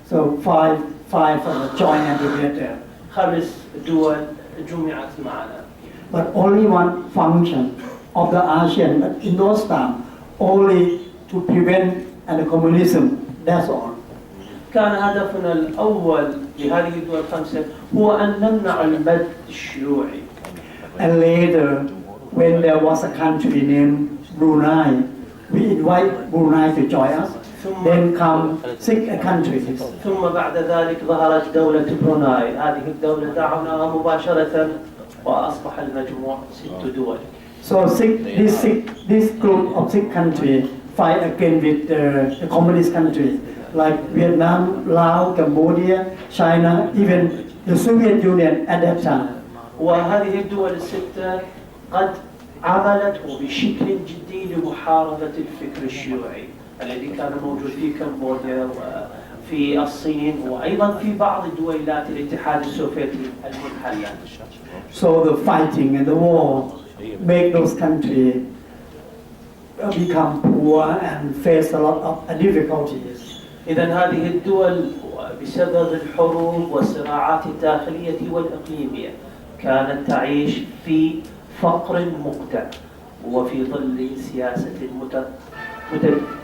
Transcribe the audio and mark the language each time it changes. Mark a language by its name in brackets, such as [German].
[English] So five joined together. [Arabic] 5 دول جمعت معنا. [English] But only one function of the ASEAN in those times, only to prevent communism. That's all. [Arabic] كان هدفنا الأول لهذه الدول ال5 هو أن نمنع المد الشيوعي. [English] And later, when there was a country named Brunei, we invite Brunei to join us. Then come 6 countries. [Arabic] ثم بعد ذلك ظهرت دولة بروناي، هذه الدولة دعوناها مباشرة وأصبح المجموع 6 دول. [English] So this group of 6 countries fight again with the communist countries like Vietnam, Laos, Cambodia, China, even the Soviet Union at that time. [Arabic] وهذه الدول ال6 قد عملت وبشكل جدي لمحاربة الفكر الشيوعي الذي كان موجود في كمبوديا وفي الصين وأيضا في بعض دويلات الاتحاد السوفيتي المنحلة. [English] So the fighting and the war make those countries become poor and face a lot of difficulties. [Arabic] إذن هذه الدول بسبب الحروب والصراعات الداخلية والإقليمية كانت تعيش في فقر مقتع وفي ظل سياسة متذبذبة.